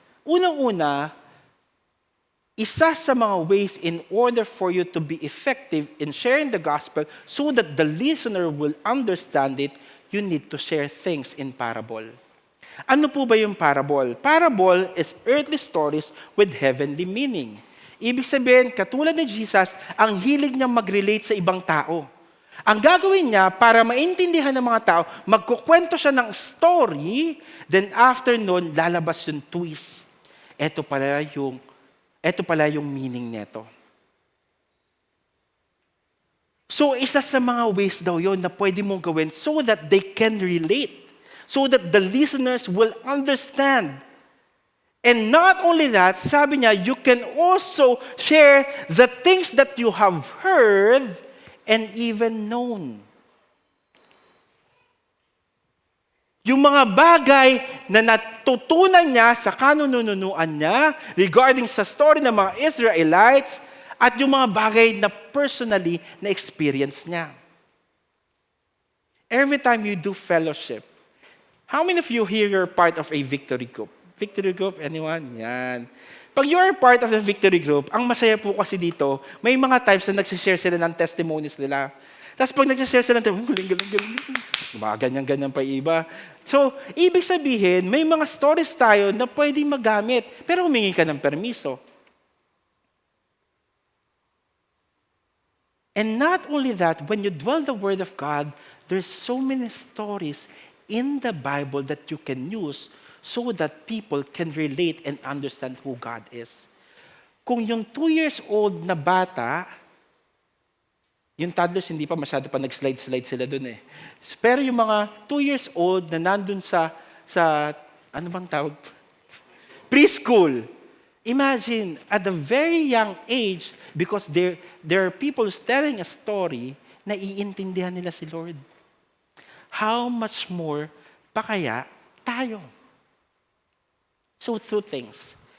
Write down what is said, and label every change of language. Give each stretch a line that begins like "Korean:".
Filipino: Unang-una, isa sa mga ways
English: in order for you to be effective in sharing the gospel so that the listener will understand it, you need to share things in parable.
Filipino: Ano po ba yung parable?
English: Parable is earthly stories with heavenly meaning.
Filipino: Ibig sabihin, katulad ni Jesus, ang hilig niya mag-relate sa ibang tao. Ang gagawin niya, para maintindihan ng mga tao, magkukwento siya ng story, then after nun, lalabas yung twist. Ito pala yung meaning nito. So, isa sa mga ways daw yon na pwede mong gawin
English: so that they can relate. So that the listeners will understand. And not only that,
Filipino: sabi niya,
English: you can also share the things that you have heard and even known.
Filipino: Yung mga bagay na natutunan niya sa kanununuan niya regarding sa story ng mga Israelites at yung mga bagay na personally na experience niya.
English: Every time you do fellowship, how many of you here are part of a victory group? Victory group, anyone?
Filipino: Yan. Pag
English: you are part of the victory group,
Filipino: ang masaya po kasi dito, may mga times na nagsishare sila ng testimonies nila. Tapos pag nagsishare sila ng galing. Mga ganyan-ganyan pa iba. So, ibig sabihin, may mga stories tayo na pwedeng magamit, pero humingi ka ng permiso.
English: And not only that, when you dwell the Word of God, there's so many stories in the Bible that you can use so that people can relate and understand who God is.
Filipino: Kung yung 2 years old na bata, yung toddlers hindi pa masyado pa nag-slide-slide sila dun eh. Pero yung mga 2 years old na nandun sa ano bang tawag?
English: Preschool. Imagine, at a very young age, because there are people telling a story,
Filipino: na iintindihan nila si Lord.
English: How much more
Filipino: pa kaya tayo?
English: So 2 things.